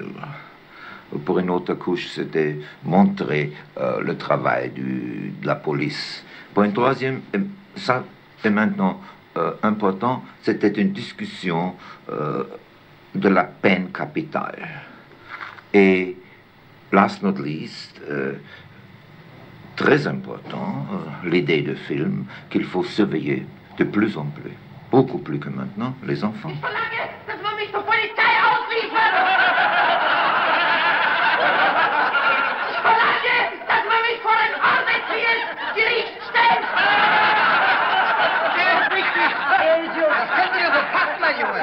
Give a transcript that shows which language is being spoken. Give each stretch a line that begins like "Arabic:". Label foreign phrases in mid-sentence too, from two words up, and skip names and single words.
French: Pour une autre couche, c'était montrer le travail de la police. Pour une troisième, ça est maintenant important, c'était une discussion de la peine capitale. Et,
English: last not least,
French: très important, l'idée de film qu'il faut surveiller de plus en plus, beaucoup plus que maintenant, les enfants.
German: Ich verlange, dass man mich zur Polizei ausliefert! Ich verlange, dass man mich vor ein ordentliches Gericht stellt! Das könnt ihr so packen, mein Junge.